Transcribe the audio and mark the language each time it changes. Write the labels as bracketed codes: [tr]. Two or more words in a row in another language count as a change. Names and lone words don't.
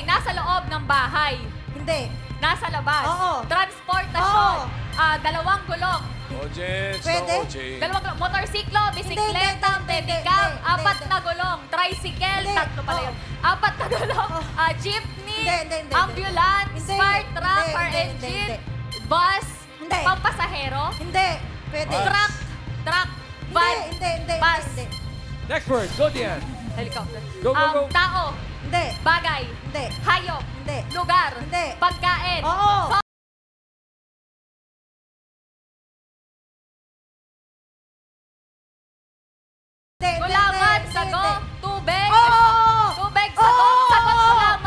[tl] Nasa loob ng bahay? Hindi. Nasa labas? Oo. Transportasyon? Dalawang gulong? Dalawang gulong. Motorsiklo, bisikleta, pedicab, 4 na gulong, tricycle, 3 pala yun. 4 na gulong, jeepney, [en] ambulance, fire truck, fire engine, bus, pampasahero? [tl] Hindi. Pwede. [en] Truck, van, bus. Next word. Go Dian. Helicopter. Go. [tl] Tao. Hindi. Bagay. Hindi. Hayop. Hindi. Lugar. Hindi. Pagkain. Oo. Gulaman, sago, tubig. Tubig, sago, gulaman.